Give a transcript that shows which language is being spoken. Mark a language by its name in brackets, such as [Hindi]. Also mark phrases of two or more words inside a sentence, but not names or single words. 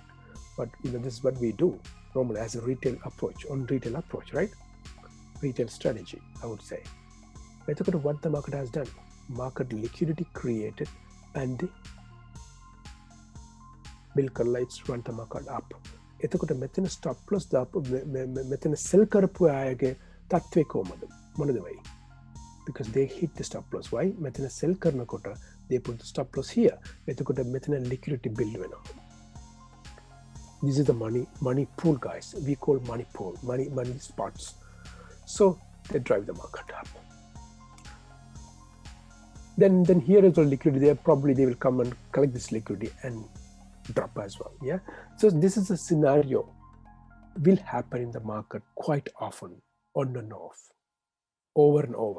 [English] But this is what we do normally as a retail approach, right? Retail strategy, I would say. Let's look at what the market has done. Market liquidity created and the bill lights run the market up. [Sinhala] එතකොට මෙතන [English] stop loss [Sinhala] දාපු මෙතන sell කරපු අයගේ තත්ත්වය කොහමද? මොනද වෙයි? [English] Because they hit the stop loss. Why? [Sinhala] මෙතන sell කරනකොට [English] they put the stop loss here. [Sinhala] එතකොට මෙතන liquidity build වෙනවා. [English] This is the money pool, guys. We call money pool, money spots. So they drive the market up. Then here is the liquidity. They will come and collect this liquidity and drop as well. Yeah. So this is a scenario will happen in the market quite often, on and off, over and over.